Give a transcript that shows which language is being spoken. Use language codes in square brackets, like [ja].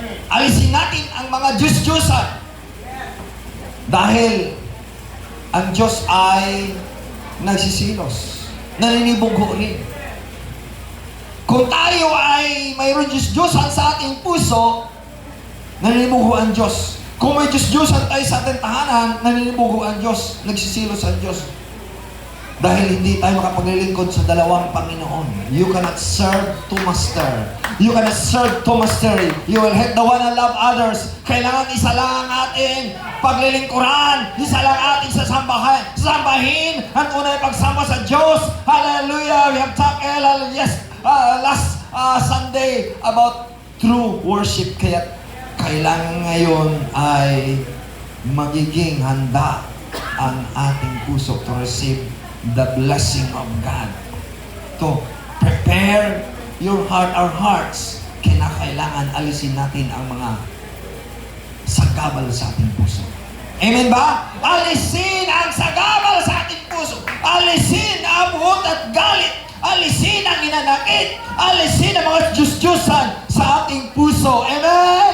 [tl] Alisin natin ang mga Diyos-Diyusan. Dahil ang Diyos ay nagsisilos, naninibugho rin. Kung tayo ay mayroon Diyos-Diyusan sa ating puso, naninibugho ang Diyos. Kung may Diyos-Diyosan tayo sa ating tahanan, naninibugo ang Diyos, nagsisilos ang Diyos. Dahil hindi tayo makapaglilingkod sa dalawang Panginoon. [en] You cannot serve two master. You cannot serve two mastery. You will hate the one and love others. [tl] Kailangan isa lang ang ating paglilingkuran. Isa lang ating sasambahin. Ang unay pagsamba sa Diyos. [en] Hallelujah! We have talked last Sunday about true worship. [tl] Kaya kailangan ngayon ay magiging handa ang ating puso [en] to receive the blessing of God. To prepare your heart, our hearts. [tl] Kinakailangan alisin natin ang mga sagabal sa ating puso. Amen ba? Alisin ang sagabal sa ating puso. Alisin ang buot at galit. Alisin ang inanakit. Alisin ang mga Diyos-Diyusan sa ating puso. Amen!